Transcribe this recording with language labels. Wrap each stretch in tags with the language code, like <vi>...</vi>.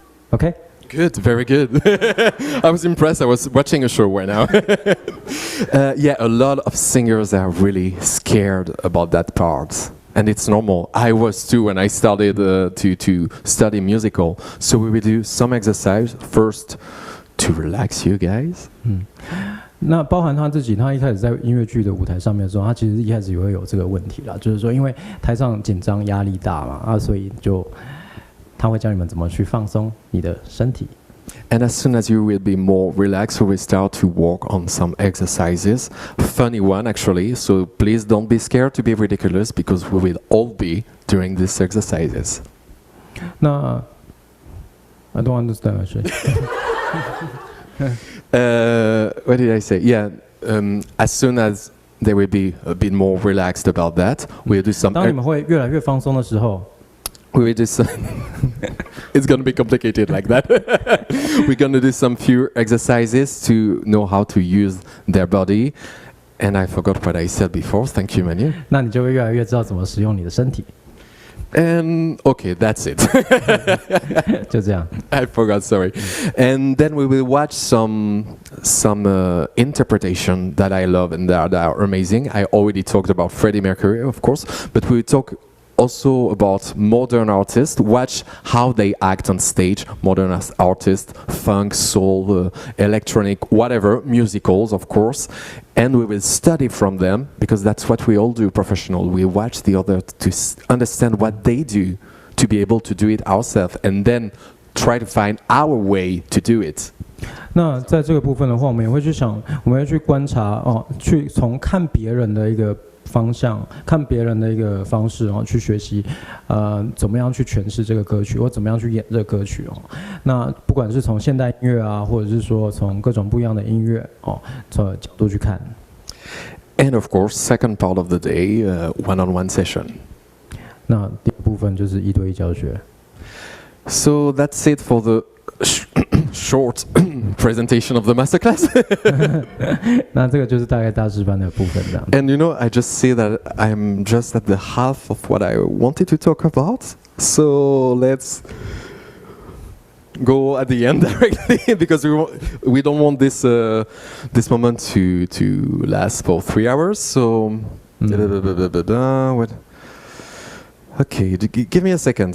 <en>OK。 Good, very good. I was impressed. I was watching a show right now. Yeah, a lot of singers are really scared about that part. And it's normal. I was too when I started to study musical. So we will do some exercise first to relax you guys.</en> <zh>那包含他自己，他一开始在音乐剧的舞台上面的时候，他其实一开始也会有这个问题啦，就是说因为台上紧张压力大嘛，所以他会教你们怎么去放松你的身体。</zh> <en>And as soon as you will be more relaxed, we will start to work on some exercises. Funny one, actually. So please don't be scared to be ridiculous because we will all be during these exercises. 那 I don't understand actually. What did I say? Yeah, as soon as they will be a bit more relaxed about that, we'll do some.</en> <zh>当你们会越来越放松的时候。</zh> <en>We will do some. It's going to be complicated like that. We're going to do some few exercises to know how to use their body. And I forgot what I said before. Thank you, Manu.</en> <zh>那你就会越来越知道怎么使用你的身体。</zh> <en>And okay, that's it.</en> <zh>就这样。</zh> <en>I forgot, sorry. And then we will watch some interpretation that I love and that are amazing. I already talked about Freddie Mercury, of course, but we will talk also about modern artists, watch how they act on stage, modern artists, funk, soul, electronic, whatever, musicals, of course, and we will study from them, because that's what we all do professional. We watch the other to understand what they do, to be able to do it ourselves, and then try to find our way to do it.</en> <zh>那在这个部分的话，我们也会去想，我们会去观察去从看别人的一个方向，看别人的一个方式去学习，怎么样去诠释这个歌曲，或怎么样去演这个歌曲那不管是从现代音乐啊，或者是说从各种不一样的音乐从角度去看。</zh> <en>And of course, second part of the day, one-on-one session.</en> <zh>那第二部分就是1对1教学。</zh> <en>So that's it for the short presentation of the masterclass.</en> <zh>那这个就是大概大师班的部分这样。</zh> <en>And you know, I just see that I'm just at the half of what I wanted to talk about. So let's go at the end directly because we don't want this this moment to last for 3 hours. So, what? Okay, give me a second.</en>